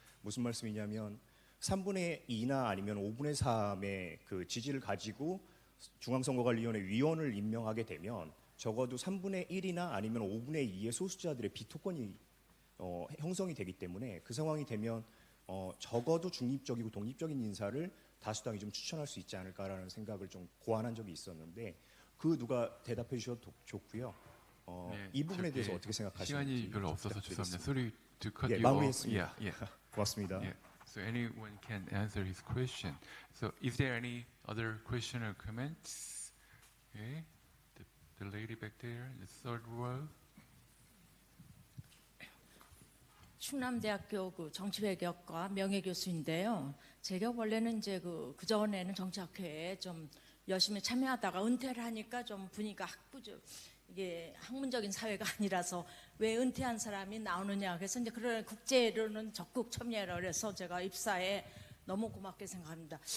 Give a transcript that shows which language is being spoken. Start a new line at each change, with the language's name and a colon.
Korean: 무슨 말씀이냐면 3분의 2나 아니면 5분의 3의 그 지지를 가지고 중앙선거관리위원회 위원을 임명하게 되면 적어도 3분의 1이나 아니면 5분의 2의 소수자들의 비토권이 형성이 되기 때문에, 그 상황이 되면 적어도 중립적이고 독립적인 인사를 다수당이 좀 추천할 수 있지 않을까라는 생각을 좀 고안한 적이 있었는데, 그 누가 대답해 주셔도 좋고요. 네, 이 부분에 대해서 어떻게 생각하시는지. 시간이 별로 없어서 죄송합니다.
English: Sorry to cut
Korean: 예, 마무리했습니다.
English: Yeah.
Korean: 고맙습니다.
English: Yeah. So anyone can answer his question. So is there any other question or comments? Okay. The lady back there, the third row.
Korean: 충남대학교 그 정치외교학과 명예교수인데요. 제가 원래는 이제 그 전에는 정치학회에 좀 열심히 참여하다가 은퇴를 하니까 좀 분위기가 이게 학문적인 사회가 아니라서 왜 은퇴한 사람이 나오느냐, 그래서 이제 그런 국제로는 적극 참여를 해서 제가 입사에 너무 고맙게 생각합니다.